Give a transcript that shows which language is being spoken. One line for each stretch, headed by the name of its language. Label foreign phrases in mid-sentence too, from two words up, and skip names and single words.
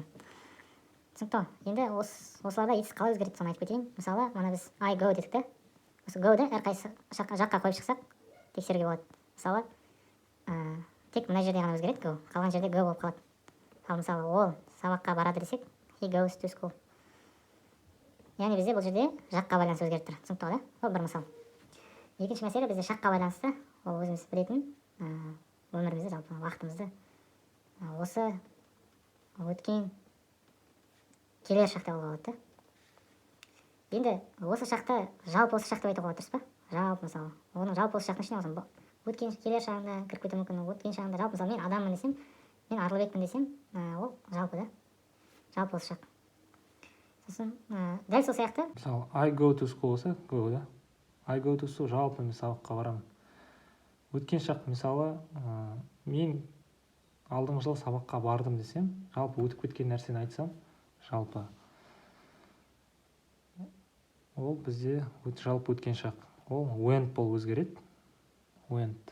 Kazakh: Түсінікті. Енді осыларда етіс қалай өзгереді, соны айтып кетейін. Мысалы, мына біз
English: I go
Kazakh: дедік те. Осы go-ды әрқайсы жаққа қойып шықсақ, тексеруге болады. Мысалы, тек мына жерде ғана өзгереді go. Қалған жерде go болып қалады. Ал мысалы, ол сабаққа барады десек,
English: he goes to school.
Kazakh: Яғни бізде бұл жерде жаққа байланысты өзгеріп тұр. Түсінікті ғой, да? Ол бір мысал. Екінші мәселе бізде шаққа байланысты. Ол өзіміз білетін өмірімізді, жалпы уақытымызды осы өткен, келер шақ деп алуға болады да. Енді осы шақта жалпы осы шақ деп айтуға болады, дұрыс па? Жалпы мысалы оның жалпы осы шақтың ішіне болсын өткен келер шағында кіріп кетуі мүмкін. Өткен шағында жалпы мысалы мен адаммын десем, мен Арылбекпін десем, ол жалпы да, жалпы осы шақ. Сосын дәл сол сияқты мысалы
English: I go to school
Kazakh: болса go да,
English: I go to school
Kazakh: жалпы мен сабаққа барамын. Өткен шақ мысалы мен алдыңғы жылы сабаққа бардым десем, жалпы өтіп кеткен нәрсені айтсам, жалпы ол бізде жалпы өткен шақ. Ол went болып өзгереді. Went.